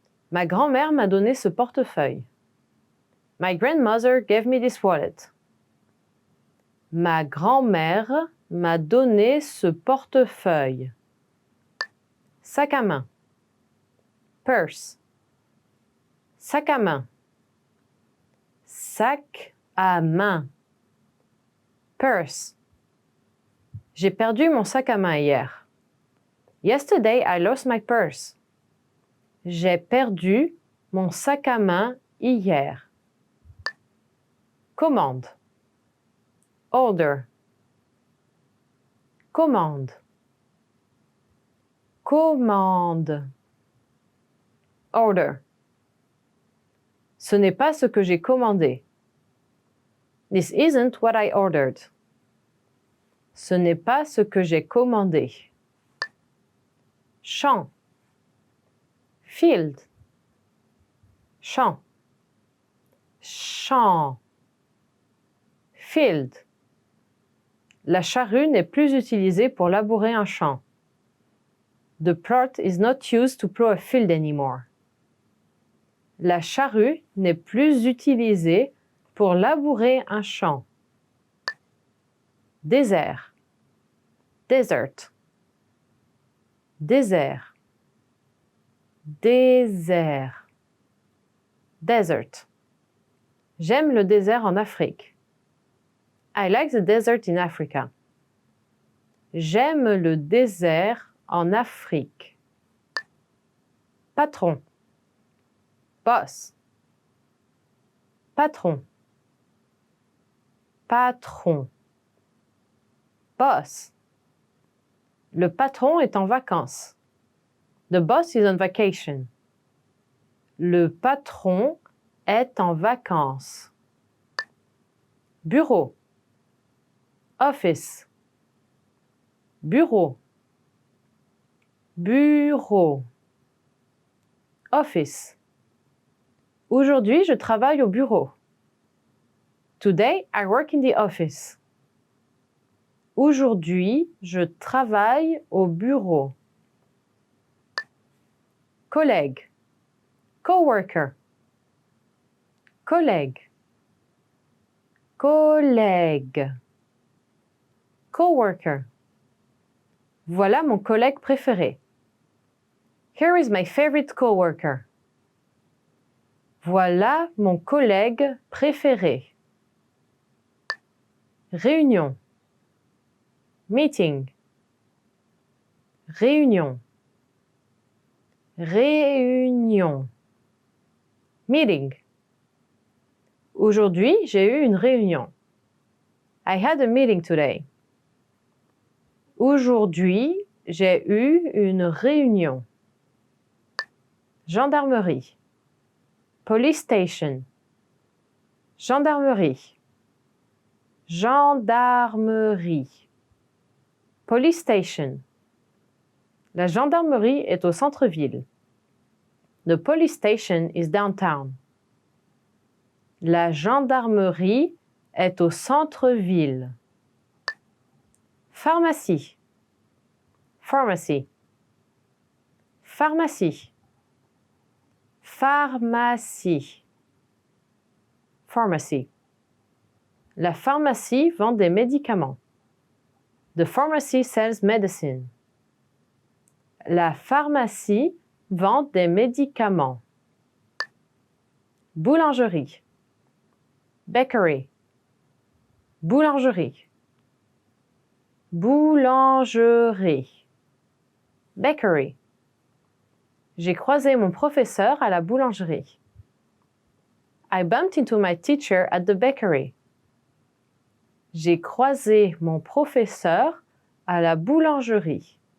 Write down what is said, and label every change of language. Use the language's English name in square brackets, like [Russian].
[French] Ma grand-mère m'a donné ce portefeuille. [English] My grandmother gave me this wallet. [French] Ma grand-mère m'a donné ce portefeuille. Sac à main, purse, sac à main, sac à main, purse. J'ai perdu mon sac à main hier. [English] Yesterday I lost my purse. [French] J'ai perdu mon sac à main hier. Commande, order, commande, commande, order. Ce n'est pas ce que j'ai commandé. [English] This isn't what I ordered. [French] Ce n'est pas ce que j'ai commandé. Champ, field, champ, champ, field. La charrue n'est plus utilisée pour labourer un champ. [English] The plough is not used to plough a field anymore. [French] La charrue n'est plus utilisée pour labourer un champ. Désert, desert, désert, désert, desert. J'aime le désert en Afrique. [English] I like the desert in Africa. [French] J'aime le désert en Afrique. Patron, boss, patron, patron, boss. Le patron est en vacances. [English] The boss is on vacation. [French] Le patron est en vacances. Bureau, office, bureau, bureau, office. Aujourd'hui, je travaille au bureau. [English] Today, I work in the office. [French] Aujourd'hui, je travaille au bureau. Collègue, coworker, collègue, collègue, coworker. Voilà mon collègue préféré. [English] Here is my favorite coworker. [French] Voilà mon collègue préféré. Réunion, meeting, réunion, réunion, meeting. Aujourd'hui, j'ai eu une réunion. [English] I had a meeting today. [French] Aujourd'hui, j'ai eu une réunion. Gendarmerie, police station, gendarmerie, gendarmerie, police station. La gendarmerie est au centre-ville. [English] The police station is downtown. [French] La gendarmerie est au centre-ville. Pharmacie, pharmacy, pharmacie, pharmacie, pharmacy. La pharmacie vend des médicaments. [English] The pharmacy sells medicine. [French] La pharmacie vend des médicaments. Boulangerie, bakery, boulangerie, boulangerie, bakery. J'ai croisé mon professeur à la boulangerie. [English] I bumped into my teacher at the bakery. [French] J'ai croisé mon professeur à la boulangerie.